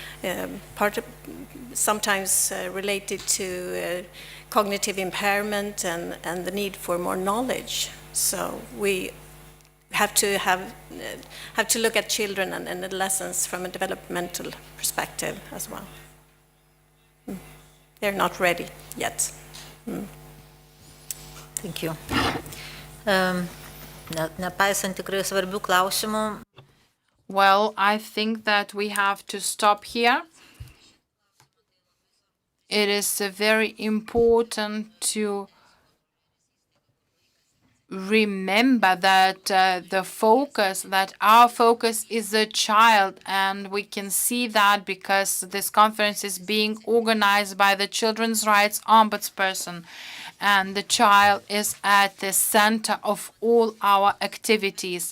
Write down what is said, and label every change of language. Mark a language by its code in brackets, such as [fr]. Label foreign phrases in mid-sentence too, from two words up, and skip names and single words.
[en] Sometimes related to cognitive impairment and the need for more knowledge. So we have to look at children and adolescents from a developmental perspective as well. they're not ready yet. Thank you. [lt] Nepaisant tikrai svarbių klausimų. [en] Well, I think that we have to stop here. It is very important to remember that our focus is the child, and we can see that because this conference is being organized by the Children's Rights Ombudsperson, and the child is at the center of all our activities.